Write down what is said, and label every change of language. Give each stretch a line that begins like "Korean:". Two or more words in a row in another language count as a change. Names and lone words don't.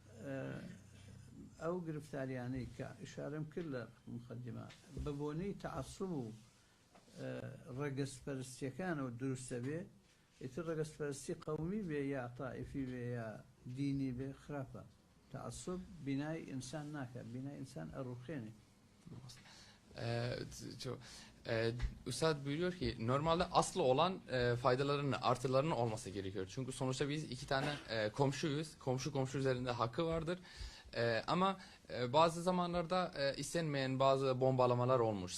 Central Kurdish: ئەو گرفتاریانەی کە ئشارەم کرد لە مقدمە بە بۆنەی تەعەسوب و ڕەگەزپەرستیەکانەوە دروستە بێ ئیتر ڕەگەزپەرستی قەومی بێ یا تائیفی بێ یا دینی بێ خراپە تەعەسوب بینای ئینسان ناکات بینای ئینسان ئەڕوخێنێ.
Turkish: Üstad buyuruyor ki normalde aslı olan faydalarının, artılarının olması gerekiyor. Çünkü sonuçta biz iki tane komşuyuz. Komşu üzerinde hakkı vardır. Ama bazı zamanlarda istenmeyen bazı bombalamalar olmuş.